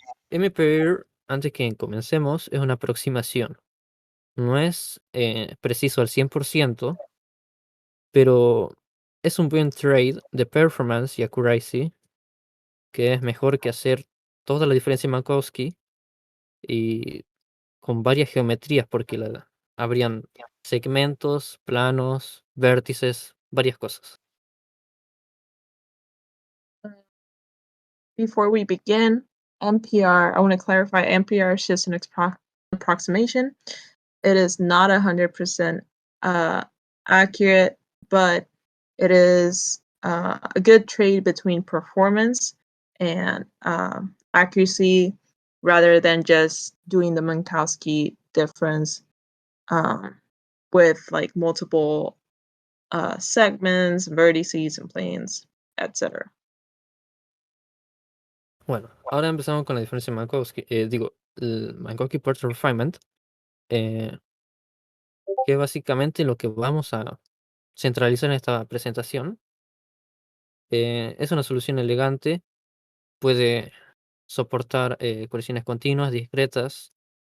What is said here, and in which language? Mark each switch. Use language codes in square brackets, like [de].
[es] MPIR, antes que comencemos, es una aproximación. No es preciso al 100%, pero es un buen trade de performance y accuracy, que es mejor que hacer toda la diferencia en Minkowski y con varias geometrías, porque habrían segmentos, planos, vértices, varias cosas. [en] Before we begin, NPR, I want to clarify NPR is just an approximation. It is not 100% accurate, but it is a good trade between performance and accuracy rather than just doing the Minkowski difference with like multiple segments, vertices, and planes, etc. [es] Bueno, ahora empezamos con la diferencia de Minkowski. El Minkowski Part Refinement, que es básicamente lo que vamos a centralizar en esta presentación. Es una solución elegante, puede soportar colisiones continuas, discretas.